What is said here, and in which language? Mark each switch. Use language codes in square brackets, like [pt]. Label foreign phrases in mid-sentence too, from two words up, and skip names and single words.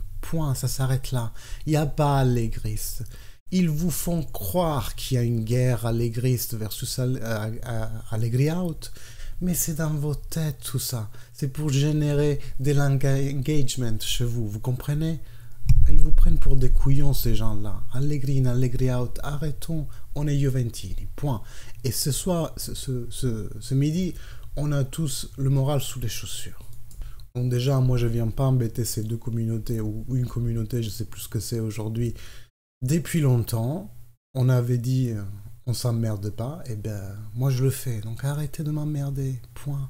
[fr] Point, ça s'arrête là. Il n'y a pas allégriste. Ils vous font croire qu'il y a une guerre allégriste versus Allegri out. Mais c'est dans vos têtes tout ça. C'est pour générer de l'engagement chez vous. Vous comprenez? Ils vous prennent pour des couillons ces gens-là. Allegri in, Allegri out. Arrêtons. On est Juventini. Point. Et ce soir, ce midi, on a tous le moral sous les chaussures. Donc déjà, moi je viens pas embêter ces deux communautés ou une communauté, je sais plus ce que c'est aujourd'hui. Depuis longtemps, on avait dit on s'emmerde pas, et bien moi je le fais, donc arrêtez de m'emmerder, point.